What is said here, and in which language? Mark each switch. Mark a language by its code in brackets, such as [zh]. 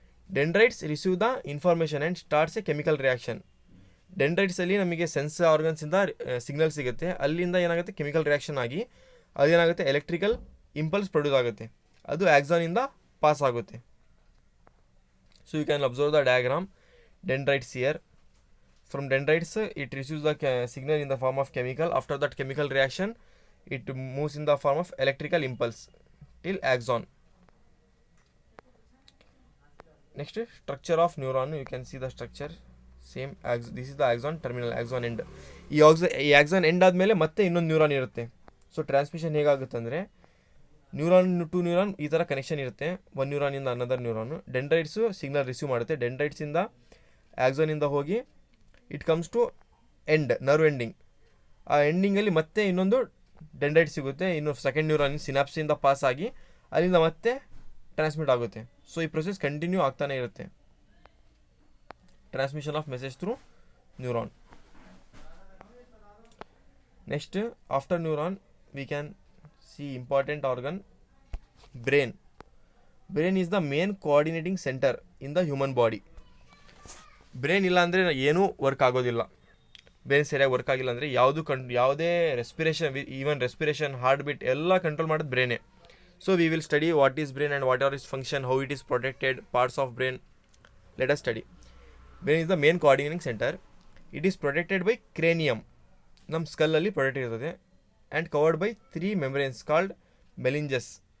[en] Dendrites receive the information and starts a chemical reaction. [kn] ಡೆಂಡ್ರೈಟ್ಸಲ್ಲಿ ನಮಗೆ sense ಆರ್ಗನ್ಸಿಂದ signal ಸಿಗುತ್ತೆ, ಅಲ್ಲಿಂದ ಏನಾಗುತ್ತೆ ಕೆಮಿಕಲ್ ರಿಯಾಕ್ಷನ್ ಆಗಿ ಅದೇನಾಗುತ್ತೆ ಎಲೆಕ್ಟ್ರಿಕಲ್ ಇಂಪಲ್ಸ್ ಪ್ರೊಡ್ಯೂಸ್ ಆಗುತ್ತೆ, ಅದು ಆಕ್ಸಾನಿಂದ ಪಾಸ್ ಆಗುತ್ತೆ. [en] So you can observe the diagram. Dendrites here. From dendrites, it receives the signal in the form of chemical. After that chemical reaction, it moves in the form of electrical impulse till axon. Next, structure of neuron. You can see the structure. Same. This is the axon terminal, axon end. [kn] ಈ axon end ಆದಮೇಲೆ ಮತ್ತೆ ಇನ್ನೊಂದು neuron ಇರುತ್ತೆ. So transmission ಹೇಗಾಗುತ್ತೆ ಅಂದರೆ, neuron to neuron ಈ ಥರ connection ಇರುತ್ತೆ, ಒಂದು ನ್ಯೂರಾನಿಂದ ಅನದರ್ ನ್ಯೂರಾನು. ಡೆಂಡ್ರೈಟ್ಸು ಸಿಗ್ನಲ್ ರಿಸೀವ್ ಮಾಡುತ್ತೆ, ಡೆಂಡ್ರೈಟ್ಸಿಂದ ಆಕ್ಸೋನಿಂದ ಹೋಗಿ [en] it comes to end, [kn] nerve ending. ಆ ಎಂಡಿಂಗಲ್ಲಿ ಮತ್ತೆ ಇನ್ನೊಂದು ಡೆಂಡ್ರೈಟ್ ಸಿಗುತ್ತೆ, ಇನ್ನು ಸೆಕೆಂಡ್ ನ್ಯೂರಾನ್ ಸಿನಾಪ್ಸಿಂದ ಪಾಸ್ ಆಗಿ ಅಲ್ಲಿಂದ ಮತ್ತೆ ಟ್ರಾನ್ಸ್ಮಿಟ್ ಆಗುತ್ತೆ. ಸೊ ಈ ಪ್ರೊಸೆಸ್ ಕಂಟಿನ್ಯೂ ಆಗ್ತಾನೆ ಇರುತ್ತೆ, [en] Transmission of message through neuron. Next, after neuron we can see important organ, brain. Brain is the main coordinating center in the human body. [kn] Brain ಇಲ್ಲ ಅಂದರೆ ಏನೂ ವರ್ಕ್ ಆಗೋದಿಲ್ಲ. ಬ್ರೈನ್ ಸರಿಯಾಗಿ work ಆಗಿಲ್ಲ ಅಂದರೆ ಯಾವುದೇ respiration, even respiration, heart beat ಎಲ್ಲ control ಮಾಡೋದು ಬ್ರೈನೇ. [en] So we will study what is brain and what are its function, how it is protected, parts of brain. Let us study. Brain is the main coordinating centre. It is protected by cranium, [kn] ನಮ್ಮ ಸ್ಕಲ್ಲಲ್ಲಿ protect ಇರ್ತದೆ, [en] And covered by 3 membranes called meninges.